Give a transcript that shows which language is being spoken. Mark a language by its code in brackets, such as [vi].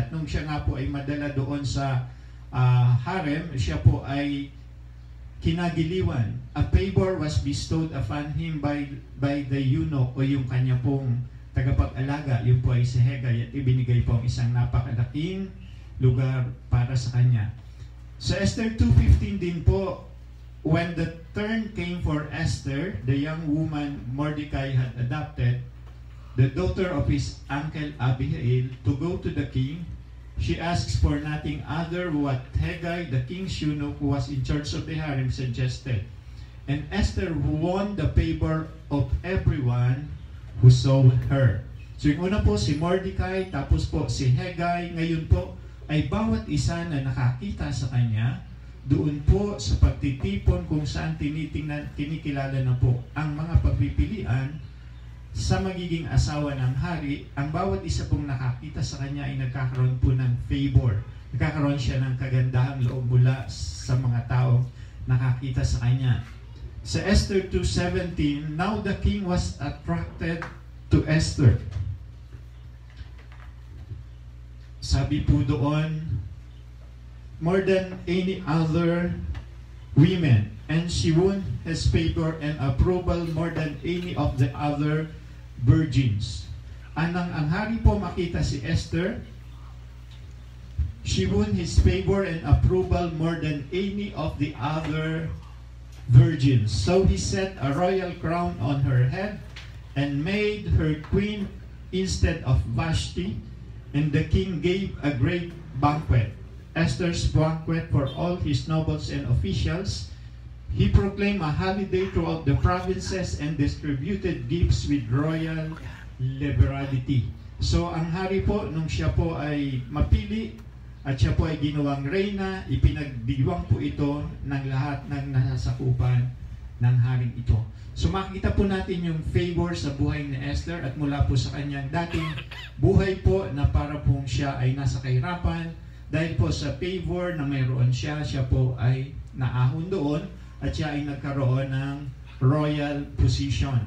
[tl] At nung siya nga po ay madala doon sa harem, siya po ay kinagiliwan. [en] A favor was bestowed upon him by the eunuch, [tl] o yung kanya pong tagapag-alaga. Yun po ay si Hegai, at ibinigay po ang isang napakalaking lugar para sa kanya. Sa Esther 2:15 din po, [en] when the turn came for Esther, the young woman Mordecai had adopted, the daughter of his uncle Abihail, to go to the king, she asks for nothing other what Hegai, the king's eunuch who was in charge of the harem, suggested. And Esther won the favor of everyone who saw her. [tl] So yung una po si Mordecai, tapos po si Hegai, ngayon po ay bawat isa na nakakita sa kanya doon po sa pagtitipon kung saan kinikilala na po ang mga pagpipilian sa magiging asawa ng hari. Ang bawat isa pong nakakita sa kanya ay nagkakaroon po ng favor. Nagkakaroon siya ng kagandahang loob mula sa mga tao nakakita sa kanya. [en] Sa Esther 2:17, now the king was attracted to Esther. [tl] Sabi po doon, [en] more than any other women, and she won his favor and approval more than any of the other virgins. [tl] Anang ang hari po makita si Esther, [en] she won his favor and approval more than any of the other virgins. So he set a royal crown on her head and made her queen instead of Vashti, and the king gave a great banquet, Esther's banquet, for all his nobles and officials. He proclaimed a holiday throughout the provinces and distributed gifts with royal liberality. [tl] So ang hari po, nung siya po ay mapili at siya po ay ginawang reyna, ipinagdiwang po ito ng lahat ng nasasakupan ng haring ito. So makikita po natin yung favor sa buhay ni Esther, at mula po sa kanyang dating buhay po na para pong siya ay nasa kahirapan, dahil po sa favor na mayroon siya po ay naahon doon at siya ay nagkaroon ng [en] royal position.